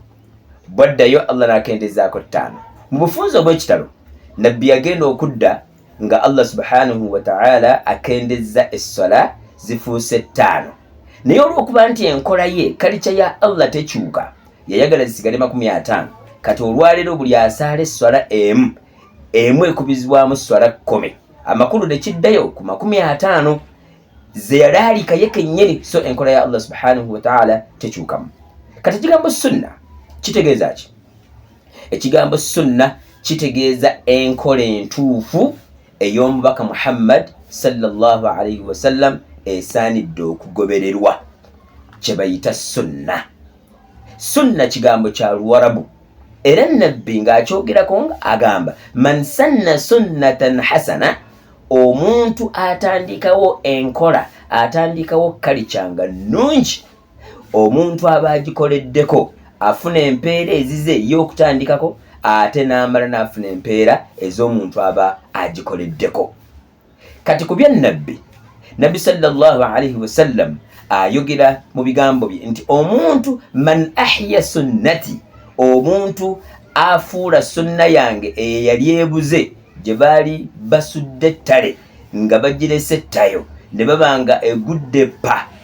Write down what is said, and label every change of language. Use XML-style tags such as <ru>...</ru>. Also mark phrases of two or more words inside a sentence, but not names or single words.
<lg>Bwaddayo Allah n'akendeezaako 5. mu bufunzo obw'ekitalo nabbi yagenda okudda nga Allah</lg> <ar>سبحانه وتعالى</ar> <lg>akendezza esswala zifuuse 5, naye olw'okuba nti enkola ye kalica ya Allah tekyuka, yayagala zisigale 50. Kati olwaleero buli asaala esswala emu ekubizibwamu esswala 10, amakulu ne kiddayo ku 50 ze yalaalika ye kennyini, so enkola ya Allah</lg> <ar>سبحانه وتعالى</ar> <lg>tekyukamu. Kati ekigambo sunna kitegeeza ki? Ekigambo sunna kitegeeza enkola entuufu ey'omubaka Muhammad</lg> <ar>صلى الله عليه وسلم</ar> <lg>esaanidde okugobererwa, kye bayita sunna. Sunna kigambo kya Luwarabu, era nabbi ng'akyogerako nga agamba</lg> <ar>من سن سنة حسنة,</ar> <lg>omuntu atandikawo enkola, atandikawo kalica nga nnungi, omuntu aba agikoleddeko afuna empeera ezize y'okutandikako, ate n'amala n'afuna empeera ez'omuntu aba agikoleddeko. Kati ku bya nabbi</lg> <ar>صلى الله عليه وسلم</ar> <lg>ayogera mu bigambo bye nti omuntu</lg> <ar>من أحيا سنتي,</ar> <lg>omuntu afuula sunna yange eyali ebuze gye baali basudde ettale nga bagirese ettayo ne babanga egudde pa,</lg>